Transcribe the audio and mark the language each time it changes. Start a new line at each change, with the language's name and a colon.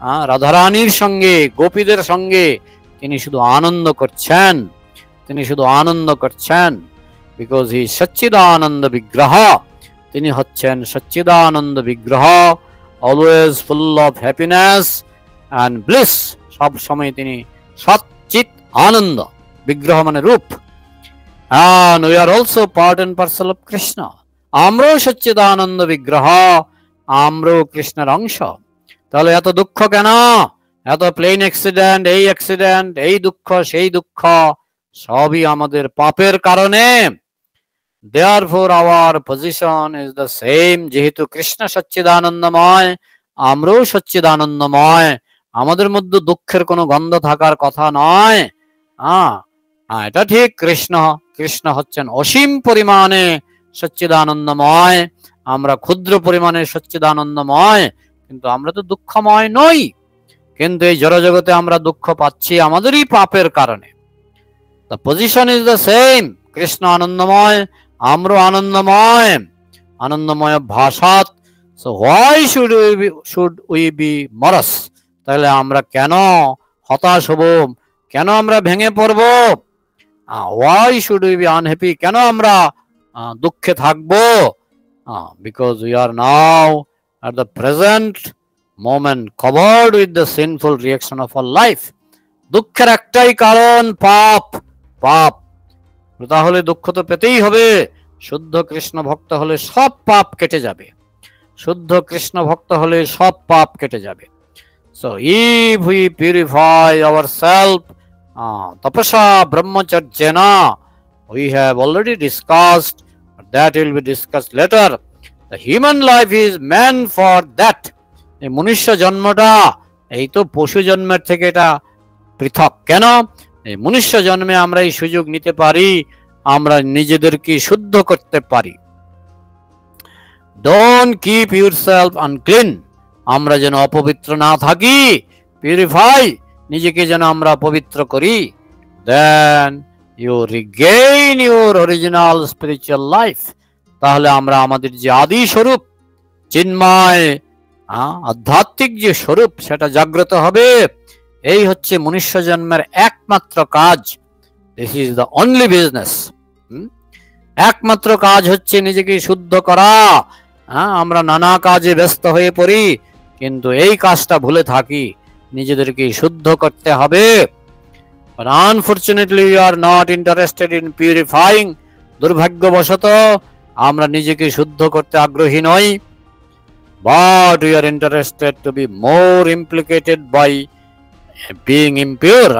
Bangla: রাধারানীর সঙ্গে, গোপীদের সঙ্গে তিনি শুধু আনন্দ করছেন, তিনি শুধু আনন্দ করছেন।
English: because he
Bangla: সচ্চিদানন্দ বিগ্রহ, তিনি হচ্ছেন সচ্চিদানন্দ বিগ্রহ।
English: always full of happiness and bliss,
Bangla: সব সময় তিনি সচ্চিত আনন্দ। বিগ্রহ মানে রূপ।
English: And we are also part and parcel of Krishna.
Bangla: আমরাও সচ্চিদানন্দ বিগ্রহ, আমরাও কৃষ্ণের অংশ। তাহলে এত দুঃখ কেন? এত প্লেন অ্যাক্সিডেন্ট, এই দুঃখ, সেই দুঃখ, সবই আমাদের পাপের কারণে।
English: Therefore our position is the same.
Bangla: যেহেতু কৃষ্ণ সচ্চিদানন্দময়, আমরাও সচ্চিদানন্দময়, আমাদের মধ্যে দুঃখের কোনো গন্ধ থাকার কথা নয়। এটা ঠিক। কৃষ্ণ হচ্ছেন অসীম পরিমাণে সচ্চিদানন্দময়, আমরা ক্ষুদ্র পরিমাণে সচ্চিদানন্দময়, কিন্তু আমরা তো দুঃখময় নই। কিন্তু এই জড়জগতে আমরা দুঃখ পাচ্ছি আমাদেরই পাপের কারণে।
English: The position is the same.
Bangla: Krishna আনন্দময়, আমরা আনন্দময়,
Sanskrit: আনন্দময় ভাষাত।
English: So why should we be morose?
Bangla: তাহলে আমরা কেন হতাশ হব, কেন আমরা ভেঙে পড়ব?
English: Why should we be unhappy?
Bangla: কেন আমরা দুঃখে থাকব?
English: Because we are now at the present moment covered with the sinful reaction of our life.
Bangla: দুঃখের একটাই কারণ, পাপ। তাহলে দুঃখ তো পেতেই হবে। শুদ্ধ কৃষ্ণ ভক্ত হলে সব পাপ কেটে যাবে, শুদ্ধ কৃষ্ণ ভক্ত হলে সব পাপ কেটে যাবে।
English: So if we purify ourselves
Sanskrit: tapasa brahmacharjena,
English: we have already discussed, that will be discussed later. The human life is meant for that.
Bangla: এই মনুষ্য জন্মটা এই তো পশু জন্মের থেকে এটা পৃথক। কেন? এই মনুষ্য জন্মে আমরা এই সুযোগ নিতে পারি, আমরা নিজেদেরকে শুদ্ধ করতে পারি।
English: Don't keep yourself unclean.
Bangla: আমরা যেন অপবিত্র না থাকি, পিউরিফাই, নিজেকে যেন আমরা পবিত্র করি।
English: Then you regain your original spiritual life.
Bangla: তাহলে আমরা আমাদের যে আদি স্বরূপ চিন্ময় আধ্যাত্মিক যে স্বরূপ সেটা জাগ্রত হবে। এই হচ্ছে মনুষ্য জন্মের একমাত্র কাজ।
English: This is the only business.
Bangla: একমাত্র কাজ হচ্ছে নিজেকে শুদ্ধ করা। আমরা নানা কাজে ব্যস্ত হয়ে পড়ি, কিন্তু এই কাজটা ভুলে থাকি, নিজেদেরকে শুদ্ধ করতে হবে।
English: But unfortunately we are not interested in purifying.
Bangla: দুর্ভাগ্যবশত আমরা নিজেকে শুদ্ধ করতে আগ্রহী নই।
English: But we are interested to be more implicated by being impure.